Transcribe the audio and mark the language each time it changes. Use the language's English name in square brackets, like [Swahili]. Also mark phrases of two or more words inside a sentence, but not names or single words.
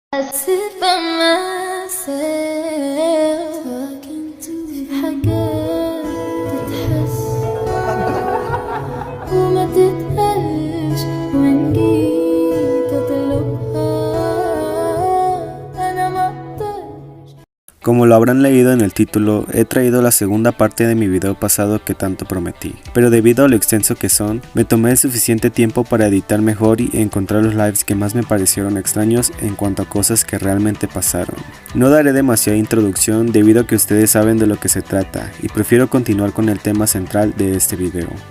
[English] sit by myself talking to [Arabic] حاجات تتحس وما تتقالش وإن جيت أطلبها أنا ما أقدرش. [Spanish] Como lo habrán leído en el título, he traído la segunda parte de mi video pasado que tanto prometí, pero debido a lo extenso que son, me tomé el suficiente tiempo para editar mejor y encontrar los lives que más me parecieron extraños en cuanto a cosas que realmente pasaron. No daré demasiada introducción debido a que ustedes saben de lo que se trata, y prefiero continuar con el tema central de este video.